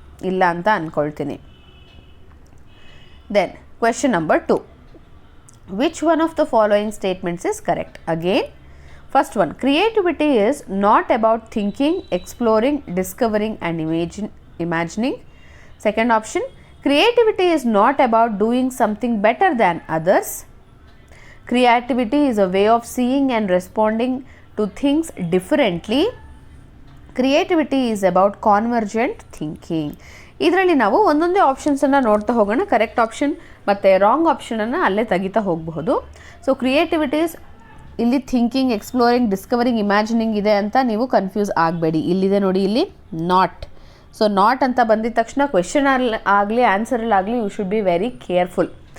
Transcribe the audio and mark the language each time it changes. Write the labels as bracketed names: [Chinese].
[Kannada] ಇಲ್ಲ ಅಂತ ಅಂದ್ಕೊಳ್ತೀನಿ. [English] Then question number 2, which one of the following statements is correct? Again first one, creativity is not about thinking, exploring, discovering and imagining. Second option, creativity is not about doing something better than others. Creativity is a way of seeing and responding to things differently. Creativity is about convergent thinking. [Kannada] ಇದರಲ್ಲಿ ನಾವು ಒಂದೊಂದೇ ಆಪ್ಷನ್ಸನ್ನು ನೋಡ್ತಾ ಹೋಗೋಣ. Correct option ಮತ್ತು wrong ಆಪ್ಷನನ್ನು ಅಲ್ಲೇ ತೆಗಿತಾ ಹೋಗಬಹುದು. So ಕ್ರಿಯೇಟಿವಿಟೀಸ್ ಇಲ್ಲಿ ಥಿಂಕಿಂಗ್, ಎಕ್ಸ್ಪ್ಲೋರಿಂಗ್, ಡಿಸ್ಕವರಿಂಗ್, ಇಮ್ಯಾಜಿನಿಂಗ್ ಇದೆ ಅಂತ ನೀವು ಕನ್ಫ್ಯೂಸ್ ಆಗಬೇಡಿ. ಇಲ್ಲಿದೆ ನೋಡಿ, ಇಲ್ಲಿ ನಾಟ್. ಸೊ ನಾಟ್ ಅಂತ ಬಂದಿದ ತಕ್ಷಣ ಕ್ವೆಶನ್ ಆಗಲಿ ಆನ್ಸರಲ್ಲಾಗಲಿ [English] You should be very careful.